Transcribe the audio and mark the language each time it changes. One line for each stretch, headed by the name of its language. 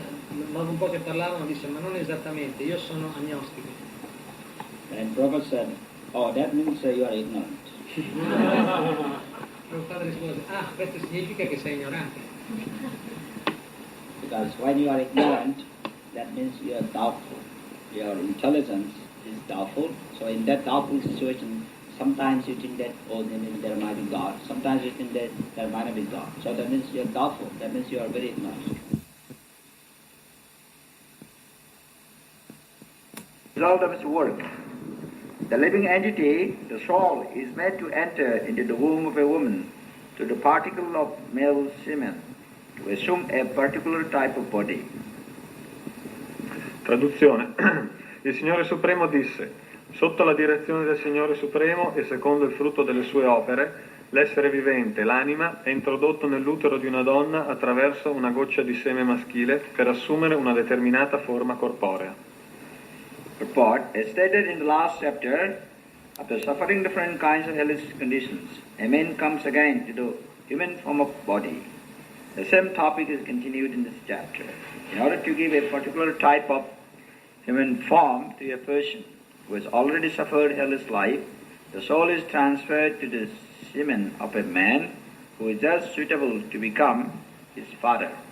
Italian: Dopo un po' che parlavano disse, ma non esattamente, io sono agnostico.
English: Then Prabhupada said, oh, that means you are ignorant.
Italian: Prabhupada rispose, questo significa che sei ignorante.
English: Because when you are ignorant, that means you are doubtful. Your intelligence is doubtful. So in that doubtful situation, sometimes you think that, then there might be God. Sometimes you think that there might not be God. So that means you are doubtful. That means you are very ignorant. Result of its work. The living entity, the soul, is made to enter into the womb of a woman, to the particle of male semen, to assume a particular type of body.
Italian: Traduzione. Il Signore Supremo disse, sotto la direzione del Signore Supremo e secondo il frutto delle sue opere, l'essere vivente, l'anima, è introdotto nell'utero di una donna attraverso una goccia di seme maschile per assumere una determinata forma corporea.
English: Purport, as stated in the last chapter, after suffering different kinds of hellish conditions, a man comes again to the human form of body. The same topic is continued in this chapter. In order to give a particular type of human form to a person who has already suffered hellish life, the soul is transferred to the semen of a man who is just suitable to become his father.